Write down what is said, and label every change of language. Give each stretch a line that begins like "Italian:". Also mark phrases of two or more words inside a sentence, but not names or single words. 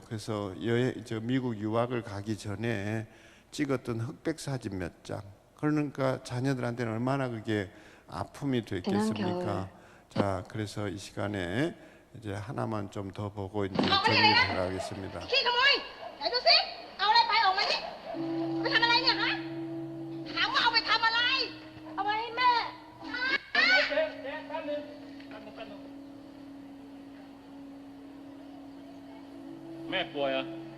Korean: 그래서 미국 유학을 가기 전에 찍었던 흑백 사진 몇 장, 그러니까 자녀들한테는 얼마나 그게 아픔이 됐겠습니까? 자, 그래서 이 시간에 이제 하나만 좀 더 보고 이제 정리를 해가겠습니다.
Thai: ขี้ขโมยไหนดูสิเอาอะไรไปออกมานี่ไปทำอะไรเนี่ยฮะถามว่าเอาไปทำอะไรเอาไปให้แม่ แม่ป่วยเหรอ